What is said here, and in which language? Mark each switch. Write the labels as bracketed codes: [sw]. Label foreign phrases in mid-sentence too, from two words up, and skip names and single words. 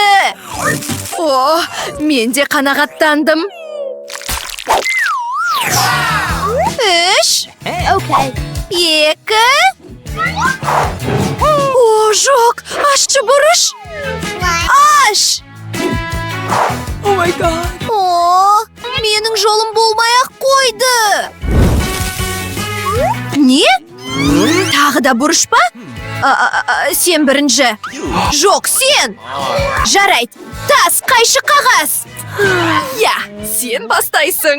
[kk] О, мен де қанағаттандым. 3, 2. О, жоқ, ашшы бұрыш. Аш! [en] Oh my god. [kk] О, менің жолым болмай-ақ қойды. Не? Тағы да бұрыш па? Сен бірінші. Жоқ, сен. Жарайды. Тас, қайшы қағаз. Я, сен бастайсың.